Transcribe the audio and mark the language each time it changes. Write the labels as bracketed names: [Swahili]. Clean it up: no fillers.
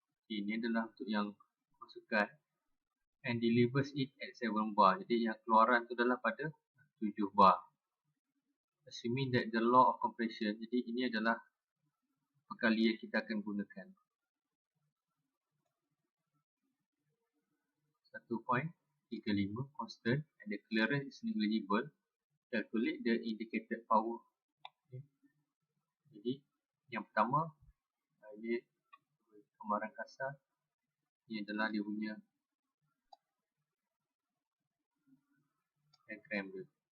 [Malay] Ini adalah untuk yang masukan [English] and delivers it at 7 bar. [Malay] Jadi yang keluaran tu adalah pada 7 bar. [English] Assuming that the law of compression, [Malay] jadi ini adalah perkali yang kita akan gunakan. [English] 1.35 constant and the clearance is negligible. Calculate the indicated power. Okay. [Malay] Jadi yang pertama, ini gambaran kasar. Ini adalah dia punya diagram dia.